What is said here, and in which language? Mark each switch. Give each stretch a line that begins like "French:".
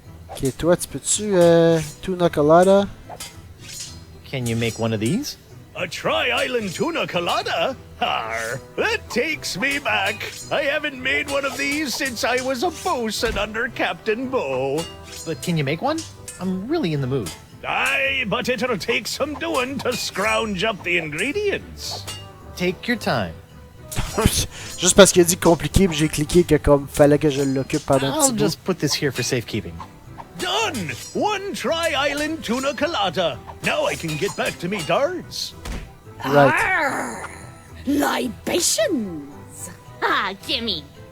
French: Ok, toi, tu peux-tu tuna colada?
English: Can you make one of these? A Tri-Island Tuna Colada? Arr, that takes me back. I haven't made one of these since I was a bosun under Captain Bo. But can you make one? I'm really in the mood. Aye, but it'll take some doing to scrounge up the ingredients. Take your time.
French: Juste parce qu'il a dit compliqué, puis j'ai cliqué que comme fallait que je l'occupe pendant un
English: I'll
French: petit bout.
English: just put this here for safekeeping. Done! One Tri-Island Tuna Colada. Now I can get back to me darts. Right. Arr! Libations! Ah, gimme.